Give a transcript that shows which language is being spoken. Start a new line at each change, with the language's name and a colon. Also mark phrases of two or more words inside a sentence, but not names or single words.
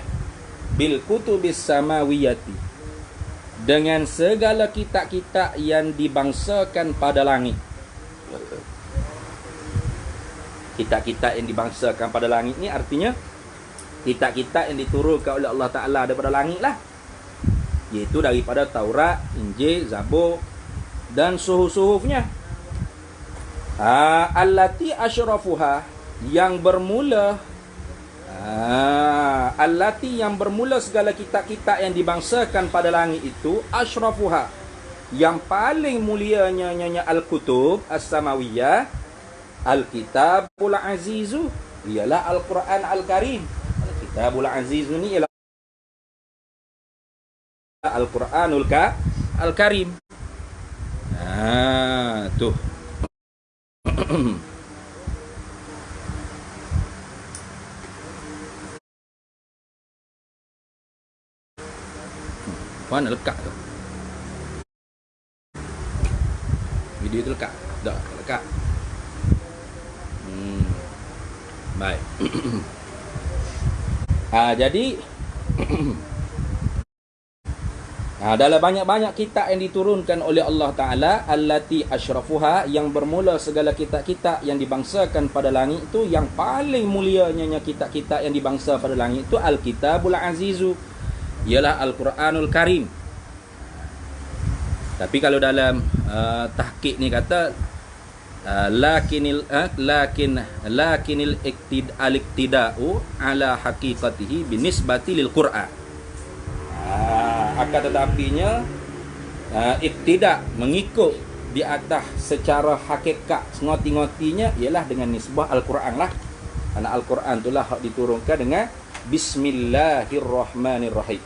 Arabic: بالكتب السماوية,
Malay: dengan segala kitab-kitab yang dibangsakan pada langit. Kitab-kitab yang dibangsakan pada langit ni artinya kitab-kitab yang diturunkan oleh Allah Ta'ala daripada langit lah, iaitu daripada Taurat, Injil, Zabur dan suhuf-suhufnya.
Arabic: التي أشرفها,
Malay: yang bermula allati yang bermula segala kitab-kitab yang dibangsakan pada langit itu, asyrafuha, yang paling mulianya
Arabic: الكتب السماوية الكتاب العزيز,
Malay: ialah Al-Quran Al-Karim.
Arabic: الكتاب العزيز
Malay: ni ialah Al-Quranul Al-Karim. Tuh. Mana lekat tu? Video tu lekat? Tak lekat. Baik. Jadi dalam banyak-banyak kitab yang diturunkan oleh Allah Ta'ala,
Arabic: التي أشرفها,
Malay: yang bermula segala kitab-kitab yang dibangsakan pada langit itu, yang paling mulianya kitab-kitab yang dibangsa pada langit itu
Arabic: الكتاب العزيز,
Malay: ialah Al-Quranul Karim. Tapi kalau dalam tahqiq ni kata
Arabic: لكن الاقتداء على حقيقته بالنسبة للقرآن.
Malay: Akan tetapinya ibtida, mengikut di atas secara hakikat sengoti-ngotinya ialah dengan nisbah Al-Quran lah. Karena Al-Quran itulah hak diturunkan dengan Bismillahirrahmanirrahim.